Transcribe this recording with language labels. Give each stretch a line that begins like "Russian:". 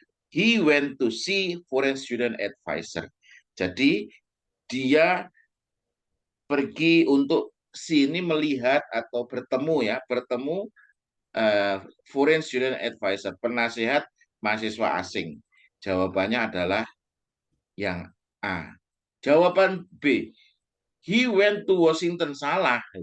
English: He went to see foreign student advisor.
Indonesian: Jadi dia pergi untuk sini melihat atau bertemu
English: Foreign Student Advisor,
Indonesian: penasihat mahasiswa asing. Jawabannya adalah yang A. Jawaban B,
English: he went to Washington,
Indonesian: salah.